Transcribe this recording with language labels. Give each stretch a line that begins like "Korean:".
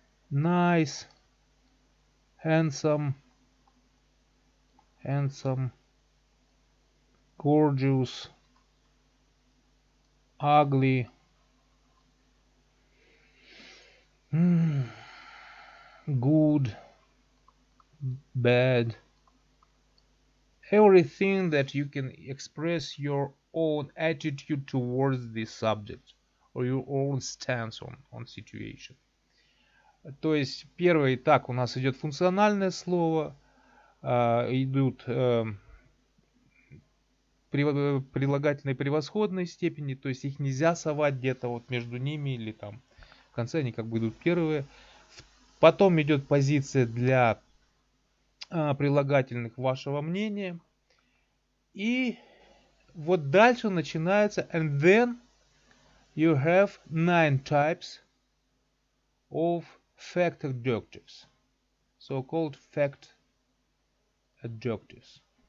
English: Nice, handsome, gorgeous, ugly, good, bad. Everything that you can express your own attitude towards the subject or your own stance on situation.
Russian: То есть первый, так, у нас идет функциональное слово, идут прилагательные превосходной степени, то есть их нельзя совать где-то вот между ними или там в конце они как бы идут первые. Потом идет позиция для прилагательных вашего мнения. И вот дальше начинается
English: and then you have 9 types of fact adjectives, so-called fact adjectives.